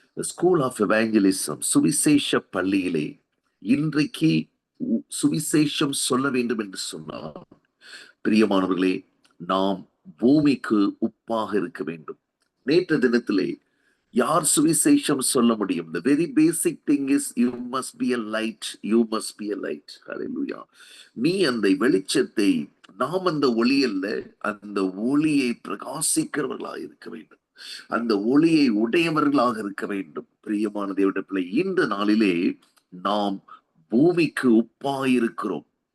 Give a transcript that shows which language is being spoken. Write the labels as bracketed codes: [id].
[en] school of evangelism, [ta] சுவிசேஷ பள்ளியிலே இன்றைக்கு சுவிசேஷம் சொல்ல வேண்டும் என்று சொன்னார். பிரியமானவர்களே, நாம் பூமிக்கு உப்பாக இருக்க வேண்டும். நேற்று தினத்திலே யார் சுவிசேஷம் சொல்ல முடியும்? [en] The very basic thing is you must be a light. You must be a light. Hallelujah. [ta] நீ அந்த வெளிச்சத்தை, நாம் அந்த ஒளி அல்ல, அந்த ஒளியை பிரகாசிக்கிறவர்களாக இருக்க வேண்டும், அந்த ஒளியை உடையவர்களாக இருக்க வேண்டும். பிரியமான தேவனுடைய பிள்ளை, இந்த நாளிலே நாம் பூமிக்கு உப்பாயிருக்கிறோம்.